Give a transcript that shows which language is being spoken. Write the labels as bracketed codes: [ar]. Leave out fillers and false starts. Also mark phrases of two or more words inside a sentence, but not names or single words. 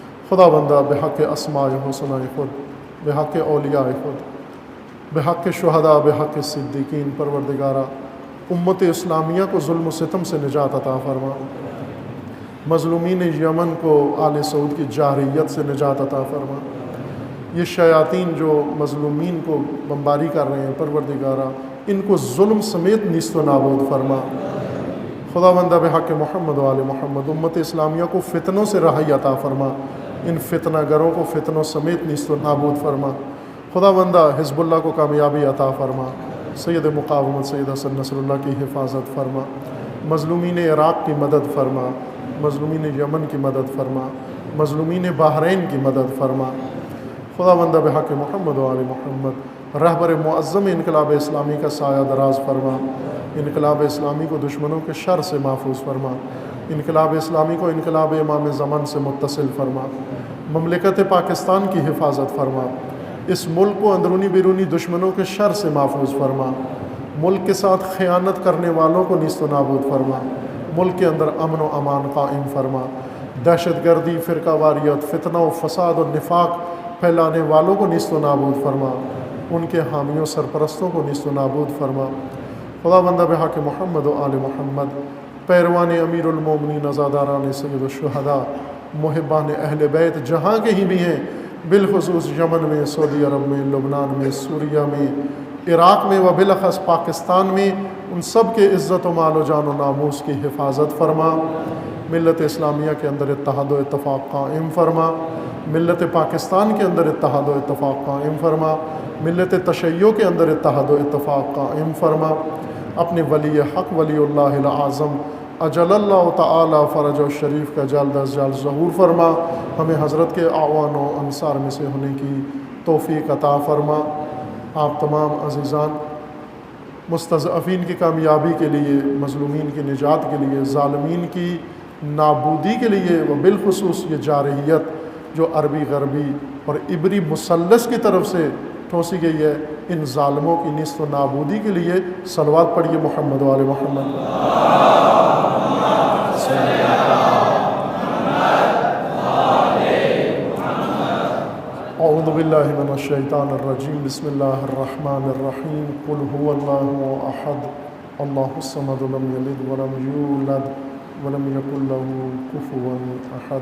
[ur] خدا بندہ بحق اسماء حسنہ خود، بحق اولیاء خود، بحق شہداء بحق صدیقین پروردگارہ امت اسلامیہ کو ظلم و ستم سے نجات عطا فرما، مظلومین یمن کو آل سعود کی جارحیت سے نجات عطا فرما، یہ شیاطین جو مظلومین کو بمباری کر رہے ہیں پروردگارہ ان کو ظلم سمیت نیست و نابود فرما۔ خدا بندہ بحق محمد و آل محمد امت اسلامیہ کو فتنوں سے رہائی عطا فرما، ان فتنہ گروں کو فتنوں سمیت نیست و نابود فرما۔ خدا بندہ حزب اللہ کو کامیابی عطا فرما، سید مقاومت سید حسن نصر اللہ کی حفاظت فرما، مظلومین عراق کی مدد فرما، مظلومین یمن کی مدد فرما، مظلومین بحرین کی مدد فرما۔ خدا بندہ بحق محمد و آل محمد رہبر معظم انقلاب اسلامی کا سایہ دراز فرما، انقلاب اسلامی کو دشمنوں کے شر سے محفوظ فرما، انقلاب اسلامی کو انقلاب امام زمان سے متصل فرما، مملکت پاکستان کی حفاظت فرما، اس ملک کو اندرونی بیرونی دشمنوں کے شر سے محفوظ فرما، ملک کے ساتھ خیانت کرنے والوں کو نیست و نابود فرما، ملک کے اندر امن و امان قائم فرما، دہشت گردی، فرقہ واریت، فتنہ و فساد و نفاق پھیلانے والوں کو نیست و نابود فرما، ان کے حامیوں سرپرستوں کو نیست و نابود فرما۔ خدا بندہ بحق محمد و آل محمد پیروان امیر المومنین عزاداران سید الشہداء محبان اہل بیت جہاں کے ہی بھی ہیں، بالخصوص یمن میں، سعودی عرب میں، لبنان میں، سوریہ میں، عراق میں و بالاخص پاکستان میں، ان سب کے عزت و مال و جان و ناموس کی حفاظت فرما، ملت اسلامیہ کے اندر اتحاد و اتفاق قائم فرما، ملت پاکستان کے اندر اتحاد و اتفاق قائم فرما، ملت تشیع کے اندر اتحاد و اتفاق قائم فرما، اپنے ولی حق ولی اللہ العظم [ar] اجل اللہ تعالی فرج و شریف [ur] کا جلد از جلد ظہور فرما، ہمیں حضرت کے اعوان و انصار میں سے ہونے کی توفیق عطا فرما۔ آپ تمام عزیزان مستضعفین کی کامیابی کے لیے، مظلومین کی نجات کے لیے، ظالمین کی نابودی کے لیے و بالخصوص یہ جارحیت جو عربی غربی اور عبری مثلث کی طرف سے ٹھوسی گئی ہے، ان ظالموں کی نیست و نابودی کے لیے صلوات پڑھیے محمد و آل محمد۔ [ar] اعوذ باللہ من الشیطان الرجیم، بسم اللہ الرحمن الرحیم، قل هو اللہ احد اللہ الصمد لم یلد ولم یولد ولم یکن له کفوا احد۔